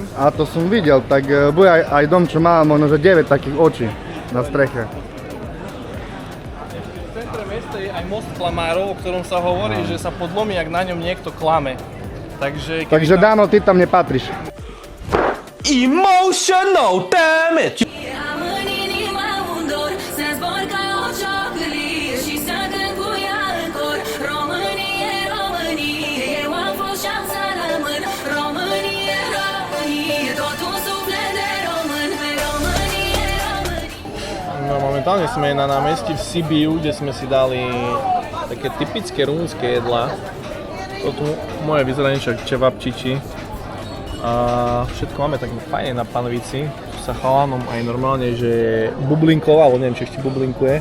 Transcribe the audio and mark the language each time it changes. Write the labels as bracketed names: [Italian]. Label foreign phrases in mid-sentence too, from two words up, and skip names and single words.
[Slovak] A to som videl, tak bude aj dom, čo má možno že 9 takých očí na streche. V centre mesta je aj most klamárov, o ktorom sa hovorí, že sa podlomí, ak na ňom niekto klame. Takže Dano, ty tam nepatríš. [English] Emotional damage. [Romanian] Am în inima un dor, să zbor ca o ciocârlie și să cânt cu ea în cor. Românie, Românie, eu am fost și am să rămân. Românie, Românie, tot un suflet de român. Românie, Românie. [Slovak] No, momentálne sme na námestí v Sibiu, kde sme si dali také typické rumunské jedlá. Toto moje vyzerá niečo ako čevapčiči. A všetko máme tak fajne na panvici, čo sa chalanom aj normálne, že bublinkovalo, neviem, či ešte bublinkuje.